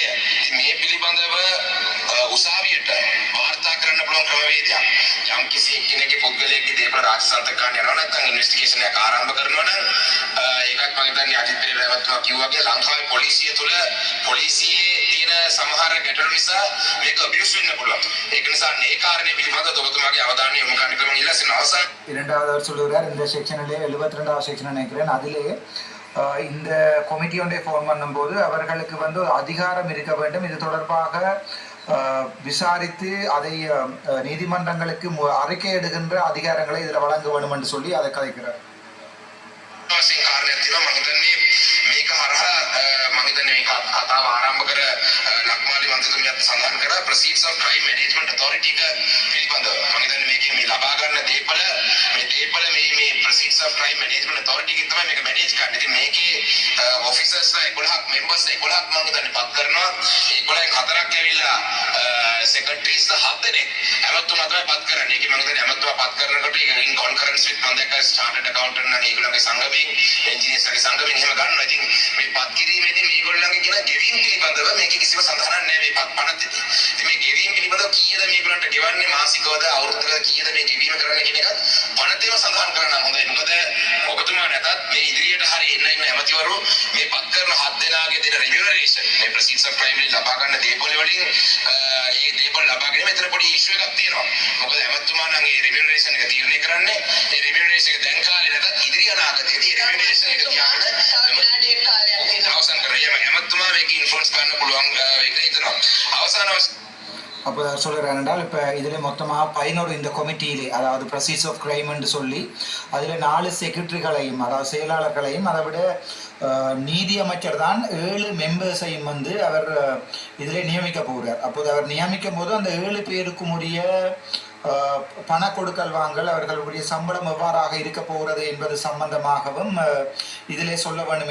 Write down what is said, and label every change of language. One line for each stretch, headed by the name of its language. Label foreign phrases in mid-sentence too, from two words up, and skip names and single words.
Sinhala: ඉතින් මේ පිළිබඳව උසාවියට වාර්තා කරන්න පුළුවන් ක්‍රමවේදයක් යම් කිසි කෙනෙක්ගේ පුද්ගලයෙක්ගේ දේපල රාජසන්තක ගන්න යනවා නැත්නම් ඉන්වෙස්ටිගේෂන් එකක් ආරම්භ කරනවා නම් ඒකත් මම හිතන්නේ අජිත් පෙරේරා ඇමතුමා කිව්වා වගේ ලංකාවේ පොලිසිය තුළ පොලිසියේ තියෙන සමහර ගැටලු නිසා මේක අබියුස් වෙන්න පුළුවන්. ඒක නිසා මේ කාරණේ පිළිබඳව ඔබතුමාගේ අවධානය යොමු කරන්න කියලා මම ඉල්ලා සිටිනවා. අවසන්
Tamil: இரண்டாவது அவர் சொல்லுகிறார் இந்த செக்ஷனிலே 72வது செக்ஷன் நினைக்கிறேன், அதிலே இந்த கமிட்டி ஒன்றை ஃபார்ம் பண்ணும்போது அவர்களுக்கு வந்து அதிகாரம் இருக்க வேண்டும். இது தொடர்பாக விசாரித்து அதை நீதிமன்றங்களுக்கு அறிக்கை எடுக்கின்ற அதிகாரங்களை இதில் வழங்க வேண்டும் என்று சொல்லி அதை கதைக்கிறார்.
Sinhala: මේක හරහා මම හිතන්නේ මේ කතාව ආරම්භ කර ලක්මාලි මන්ත්‍රීතුමියත් සඳහන් කරා
English: proceeds of crime management authority
Sinhala: එක පිළිබඳව මම හිතන්නේ මේකේ මේ ලබා ගන්න දේපල මේ
English: proceeds of crime management authority
Sinhala: එකෙන් තමයි මේක මැනේජ් කරන්නේ. ඉතින් මේකේ officersලා 11ක් members 11ක් මම හිතන්නේ පත් කරනවා. 11න් 4ක් ඇවිල්ලා secretaries 7 දෙනෙක් ඇමතුමා තමයි පත් කරන්නේ. ඒකේ මම හිතන්නේ ඇමතුමා පත් කරනකොට ඒක
English: in concurrence with
Sinhala: මම දැක්ක
English: chartered accountant
Sinhala: නම් ඒගොල්ලන්ගේ සංගමයෙන් engineersගේ සංගමයෙන් එහෙම ගන්නවා. ඉතින් මේ පත් කිරීමේදී මේගොල්ලන්ගේ කියන ගෙවීම් පිළිබඳව මේකේ කිසිම සඳහනක් නැහැ මේ පනතේදී. ඉතින් මේ ගෙවීම් පිළිබඳව කීයද මේගොල්ලන්ට ගෙවන්නේ මාසිකවද අවුරුද්දකට කීයද මේ ගෙවීම කරන්න කියන එකත් පනතේම සඳහන් කරන්න හොඳයි. මොකද ඔබතුමා නැතත් මේ ඉදිරියට හරි එන්න ඇමතිවරු මේ පත් කරන 7 දෙනාගේ දෙන remuneration මේ
English: proceeds of crime
Sinhala: වලින් ලබා ගන්න දේපොළ වලින් ඒ දේපොළ ලබා ගැනීම මෙතන පොඩි ඉෂුව එකක් තියෙනවා. මොකද ඇමතුමා නම් මේ remuneration එක තීරණය කරන්නේ ඒ remuneration එක දැන් කාලේ නැතත් ඉදිරි අනාගතයේදී remuneration එක තියාගෙන අවසන් කරේ ඇමතුමා මේක ඉන්ෆ්ලුවන්ස් කරන්න පුළුවන් වෙන්න හිතනවා. අවසාන
Tamil: அப்போ சொல்கிறார் என்றால் இப்போ இதில் மொத்தமாக 11 இந்த கமிட்டியிலே, அதாவது
English: proceeds of crime
Tamil: என்று சொல்லி அதில் 4 செக்ரட்டரிகளையும் அதாவது செயலாளர்களையும் அதை விட நீதி அமைச்சர் தான் 7 மெம்பர்ஸையும் வந்து அவர் இதில் நியமிக்க போகிறார். அப்போது அவர் நியமிக்கும் போது அந்த 7 பேருக்கும் உரிய பண கொடுக்கல் வாங்கல் அவர்களுடைய சம்பளம் எவ்வாறாக இருக்க போகிறது என்பது சம்பந்தமாகவும் இதிலே சொல்ல வேண்டும்.